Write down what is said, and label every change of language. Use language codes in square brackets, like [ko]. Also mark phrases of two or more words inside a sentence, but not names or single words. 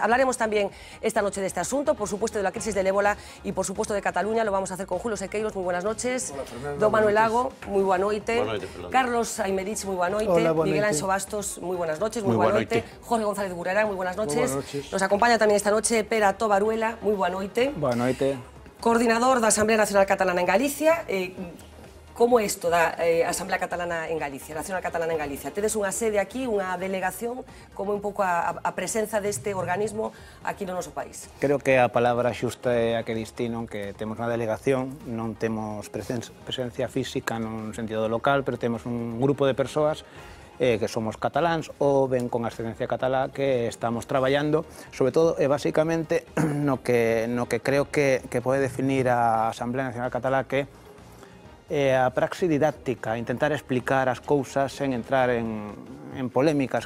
[es] Hablaremos también esta noche de este asunto, por supuesto de la crisis del ébola y por supuesto de Cataluña. Lo vamos a hacer con Julio Sequeiros, muy buenas noches. Hola, Fernanda, Don Manuel Lago, muy [gl] buena noite. [es] Carlos Aymerich, muy [gl] buena noite. [es] Hola, Miguel Anxo Bastos, muy buenas noches. [gl] Muy buena noite. [es] Jorge González Burrera, muy buenas noches. Nos acompaña también esta noche Pera Tobaruela, muy [gl] buena noite. Boa noite. Coordinador da Asamblea Nacional Catalana en Galicia. Como é isto da Asamblea Catalana en Galicia, Nacional Catalana en Galicia? Tedes unha sede aquí, unha delegación, como un pouco a presenza deste organismo aquí no noso país? Creo que a palabra xusta é a que distingue que temos unha delegación, non temos presencia física nun sentido local, pero temos un grupo de persoas que somos cataláns ou ben con ascendencia catalá que estamos traballando, sobre todo e basicamente no que creo que pode definir a Asamblea Nacional Catalá, que a praxe didáctica, intentar explicar as cousas sen entrar en polémicas.